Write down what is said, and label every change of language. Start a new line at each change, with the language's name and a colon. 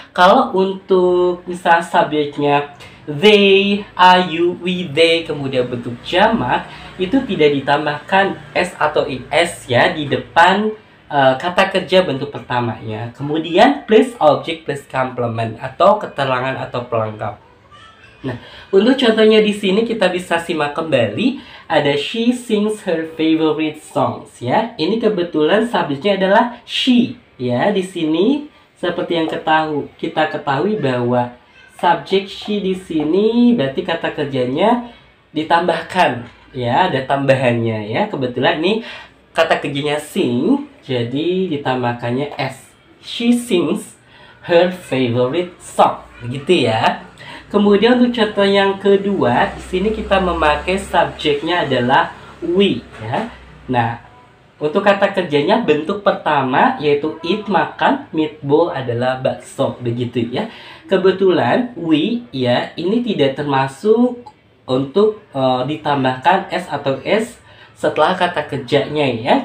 Indonesian: Kalau untuk misal subjeknya they, I, you, we, they, kemudian bentuk jamak, itu tidak ditambahkan s atau is ya di depan kata kerja bentuk pertamanya. Kemudian plus object plus complement atau keterangan atau pelengkap. Nah, untuk contohnya di sini kita bisa simak kembali. Ada
English: she sings her favorite songs
Indonesian: ya. Ini kebetulan subjeknya adalah she ya. Di sini seperti yang kita ketahui bahwa subjek she di sini berarti kata kerjanya ditambahkan ya, ada tambahannya ya. Kebetulan ini kata kerjanya sing, jadi ditambahkannya s.
English: She sings her favorite song
Indonesian: begitu ya. Kemudian untuk contoh yang kedua, di sini kita memakai subjeknya adalah we ya. Nah, untuk kata kerjanya bentuk pertama yaitu eat makan, meatball adalah bakso begitu ya. Kebetulan we ya ini tidak termasuk untuk ditambahkan s atau s setelah kata kerjanya ya.